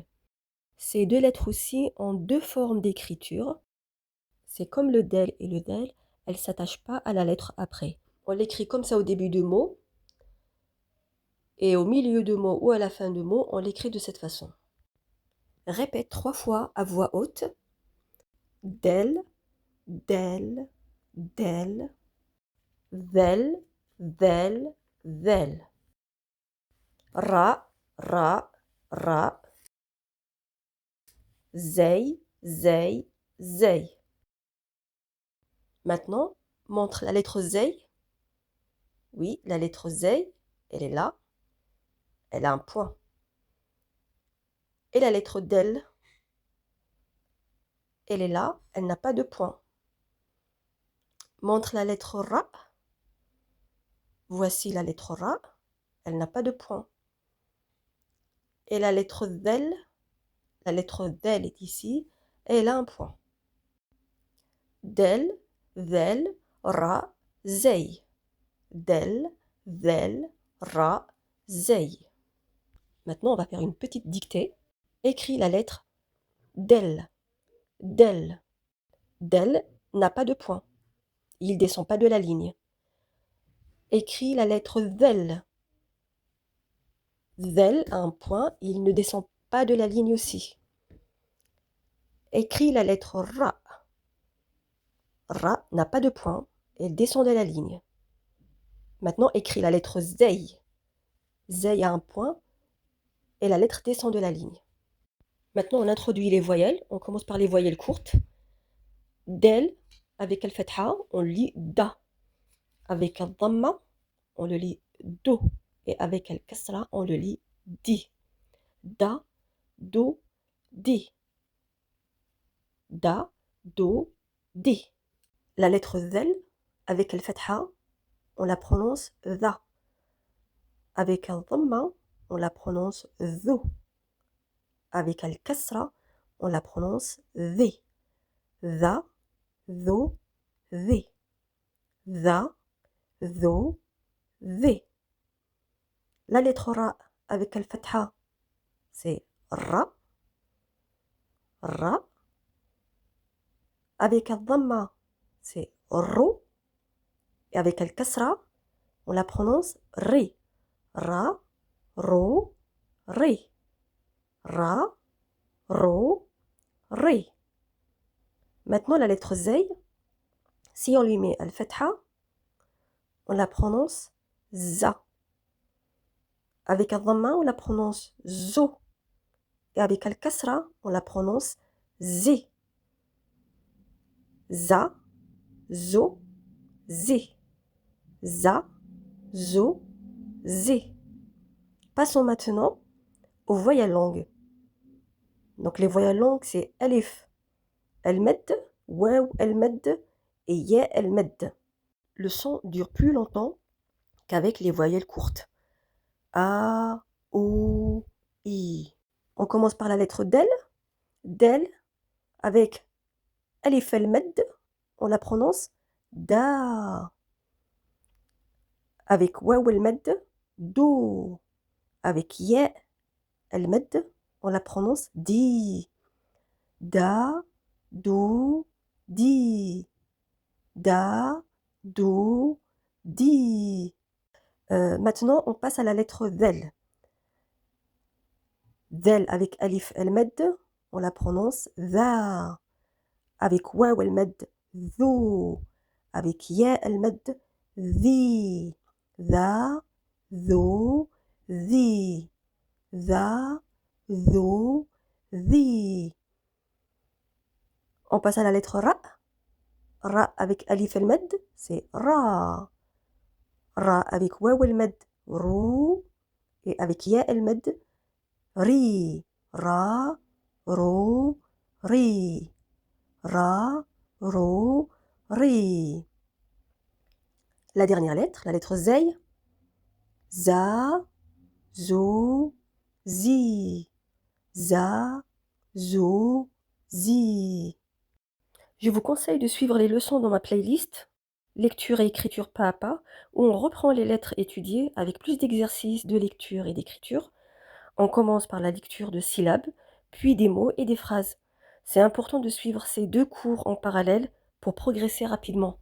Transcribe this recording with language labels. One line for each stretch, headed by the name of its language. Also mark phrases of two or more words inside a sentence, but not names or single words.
French: Ces deux lettres aussi ont deux formes d'écriture. C'est comme le Del et le Del, elles ne s'attachent pas à la lettre après. On l'écrit comme ça au début de mot, et au milieu de mot ou à la fin de mot, on l'écrit de cette façon. Répète 3 fois à voix haute.
Arabic: دال، دال، دال، ذال، ذال، ذال. راء، راء، راء. زاي، زاي، زاي.
French: Maintenant, montre la lettre Zey. Oui, la lettre Zey, elle est là. Elle a un point. Et la lettre Del, elle est là, elle n'a pas de point. Montre la lettre Ra. Voici la lettre Ra, elle n'a pas de point. Et la lettre Del est ici, et elle a un point.
Arabic: دال، ذال, راء، زاي. دال، ذال، راء، زاي.
French: Maintenant, on va faire une petite dictée. Écris la lettre del, del. Del n'a pas de point. Il ne descend pas de la ligne. Écris la lettre zel. Zel a un point, il ne descend pas de la ligne aussi. Écris la lettre ra. Ra n'a pas de point, elle descend de la ligne. Maintenant, écris la lettre zey. Zey a un point et la lettre descend de la ligne. Maintenant, on introduit les voyelles. On commence par les voyelles courtes. Del, avec al-fatha, on lit da. Avec al-dhamma, on le lit do. Et avec al-kasra, on le lit di.
Arabic: دَ، دُ، دِ. دَ، دُ، دِ.
French: La lettre zel, avec al-fatha, on la prononce za. Avec al-dhamma, on la prononce zo. Avec al-kasra, on la prononce zi.
Arabic: ذَ، ذُ، ذِ. ذَ، ذُ، ذِ.
French: La lettre ra avec al-fatha, c'est ra. Ra. Avec al-dhamma, c'est ro. Et avec al-kasra, on la prononce ri.
Arabic: رَ، رُ، رِ. رَ، رُ، رِ.
French: Maintenant, la lettre zey, si on lui met al-fatha, on la prononce za. Avec al-dhamma, on la prononce zo. Et avec al-kasra, on la prononce zi.
Arabic: زَ، زُ، زِ. زَ، زُ، زِ.
French: Passons maintenant aux voyelles longues. Donc les voyelles longues, c'est alif,
Arabic: المد، واو، المد et ياء، المد.
French: Le son dure plus longtemps qu'avec les voyelles courtes. A, O, I. On commence par la lettre del. Del, avec
Arabic: ألف المد,
French: on la prononce da. Avec
Arabic: واو المد,
French: do. Avec
Arabic: ياء المد,
French: on la prononce di.
Arabic: دا، دو، دي. دا، دو، دي.
French: Maintenant, on passe à la lettre zel. Zel avec
Arabic: ألف المد,
French: on la prononce za. Avec
Arabic: واو المد,
French: zo. Avec
Arabic: ياء المد,
French: zi.
Arabic: ذا، ذو، ذي. ذا، ذو، ذي.
French: On passe à la lettre ra. Ra avec
Arabic: ألف المد,
French: c'est ra. Ra avec
Arabic: واو المد,
French: rou. Et avec
Arabic: ياء المد,
French: ri.
Arabic: را، رو، ري. را، رو، ري.
French: La dernière lettre, la lettre zey. Za,
Arabic: زو، زي. زا، زو، زي.
French: Je vous conseille de suivre les leçons dans ma playlist lecture et écriture pas à pas, où on reprend les lettres étudiées avec plus d'exercices de lecture et d'écriture. On commence par la lecture de syllabes, puis des mots et des phrases. C'est important de suivre ces deux cours en parallèle pour progresser rapidement.